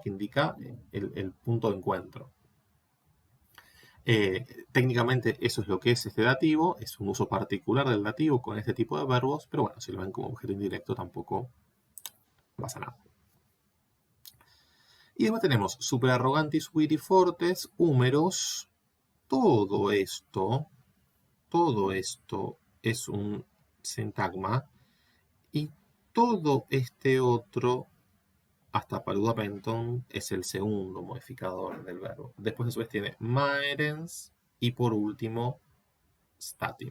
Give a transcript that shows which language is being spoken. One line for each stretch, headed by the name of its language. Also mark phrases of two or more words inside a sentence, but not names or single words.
Spanish: Que indica el punto de encuentro. Técnicamente eso es lo que es este dativo, es un uso particular del dativo con este tipo de verbos, pero bueno, si lo ven como objeto indirecto tampoco pasa nada. Y después tenemos superarrogantis,
Latin: viri fortes,
Spanish: húmeros. Todo esto es un sintagma y todo este otro, hasta paluda penton, es el segundo modificador del verbo. Después a su vez tiene maerens y por último statim.